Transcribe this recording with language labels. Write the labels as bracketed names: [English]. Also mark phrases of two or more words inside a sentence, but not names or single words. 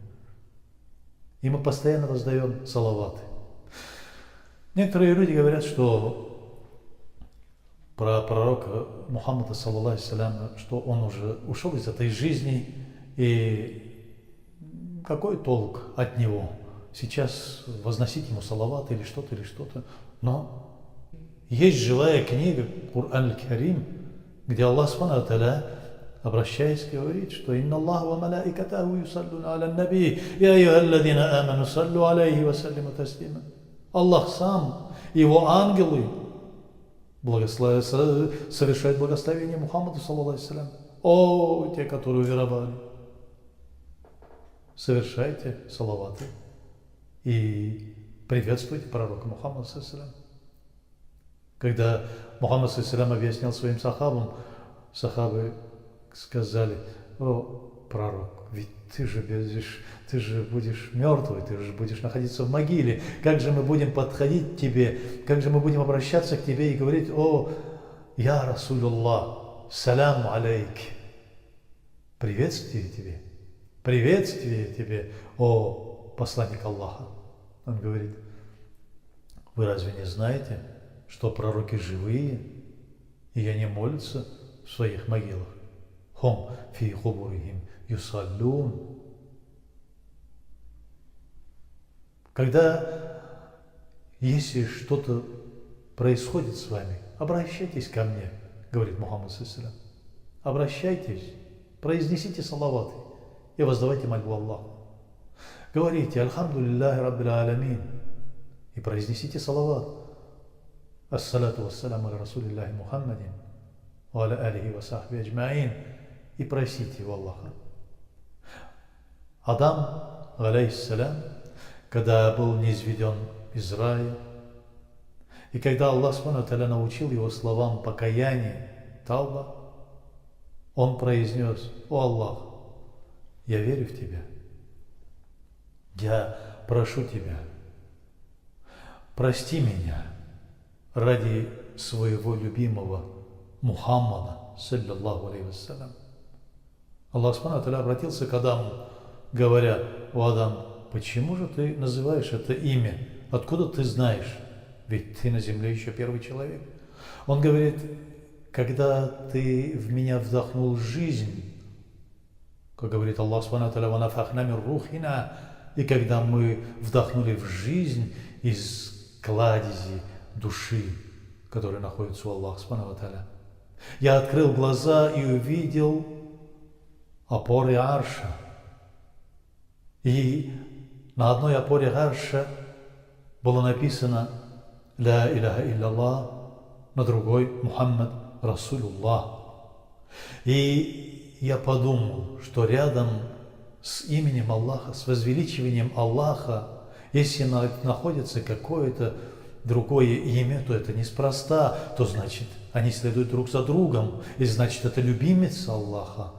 [Russian] И мы постоянно воздаем салаваты. Некоторые люди говорят, что про пророка Мухаммада, [Arabic] صلى الله عليه وسلم, [Russian] что он уже ушел из этой жизни, и какой толк от него сейчас возносить ему салават или что-то, Но есть живая книга Кур'ан аль-Карим, где [Arabic] الله سبحانه وتعالى, [Russian] обращаясь, говорит, что [Arabic] «إن الله وملائكته يصلون على النبي يا أيها الذين آمنوا صلوا عليه وسلموا تسليما». [Russian] Аллах сам, его ангелы совершают благословение Мухаммаду, [Arabic] صلى الله عليه وسلم. [Russian] О, те, которые уверовали, совершайте салаваты и приветствуйте пророка Мухаммада, [Arabic] صلى الله عليه وسلم. [Russian] Когда Мухаммад, [Arabic] صلى الله عليه وسلم, [Russian] объяснял своим сахабам, сахабы сказали: «О, пророк, ведь ты же будешь мертвый, ты же будешь находиться в могиле. Как же мы будем подходить к тебе, как же мы будем обращаться к тебе и говорить: о, [Arabic] يا رسول الله، سلام عليك, [Russian] приветствие тебе, о посланник Аллаха». Он говорит: вы разве не знаете, что пророки живые, и они молятся в своих могилах? [Arabic] هم في قبورهم يصلون. [Russian] Если что-то происходит с вами, обращайтесь ко мне, говорит Мухаммад, [Arabic] صلى الله عليه وسلم. [Russian] Обращайтесь, произнесите салаваты и воздавайте мольбу Аллаху. Говорите: [Arabic] «الحمد لله رب العالمين», [Russian] и произнесите салават: [Arabic] «الصلاة والسلام على رسول الله محمد وعلى آله وصحبه أجمعين», [Russian] и просите его Аллаха. Адам, алейхиссалям, когда был низведен из рая, и когда [Arabic] الله سبحانه وتعالى [Russian] научил его словам покаяния, тауба, он произнес: «О Аллах, я верю в Тебя, я прошу Тебя, прости меня ради своего любимого Мухаммада, [Arabic] صلى الله عليه وسلم». الله سبحانه وتعالى [Russian] обратился к Адаму, говоря: «О Адам, почему же ты называешь это имя? Откуда ты знаешь? Ведь ты на земле еще первый человек». Он говорит: когда ты в меня вдохнул жизнь, как говорит [Arabic] الله سبحانه وتعالى: «ونفخنا من روحنا», [Russian] и когда мы вдохнули в жизнь из кладези души, которая находится у [Arabic] الله سبحانه وتعالى. [Russian] Я открыл глаза и увидел опоры арша. И на одной опоре арша было написано [Arabic] «لا إله إلا الله», [Russian] на другой [Arabic] «محمد رسول الله». [Russian] И я подумал, что рядом с именем Аллаха, с возвеличиванием Аллаха, если находится какое-то другое имя, то это неспроста, то значит, они следуют друг за другом, и значит, это любимец Аллаха.